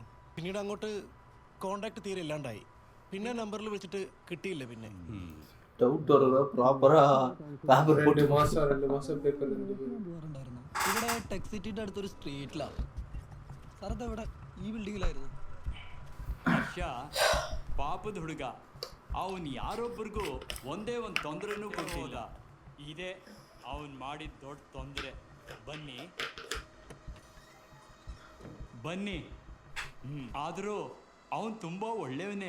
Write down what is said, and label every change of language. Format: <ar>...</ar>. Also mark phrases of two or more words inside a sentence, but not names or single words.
<ml>പിന്നീട് അങ്ങോട്ട് കോണ്ടാക്ട് തീരെ ഇല്ലാണ്ടായി. പിന്നെ നമ്പറിൽ വിളിച്ചിട്ട് കിട്ടിയില്ല. പിന്നെ ഡൗട്ട് പ്രോപ്പറാ പേപ്പർ 2 മാസം പേപ്പർ ഇവിടെ ടെക് സിറ്റിയുടെ അടുത്തൊരു സ്ട്രീറ്റിലാണ് സാർ. ഇവിടെ ഈ ബിൽഡിങ്ങിലായിരുന്നു.</ml> <kn>ಪಾಪದ ಹುಡುಗ ಅವನು ಯಾರೊಬ್ಬರಿಗೂ ಒಂದೇ ಒಂದು ತೊಂದರೆನೂ ಕೊಟ್ಟಿಲ್ಲ. ಇದೇ ಅವನು ಮಾಡಿದ ದೊಡ್ಡ ತೊಂದರೆ. ಬನ್ನಿ. ಬನ್ನಿ. ಆದರೂ ಅವನು ತುಂಬ ಒಳ್ಳೆಯವನೇ.</kn>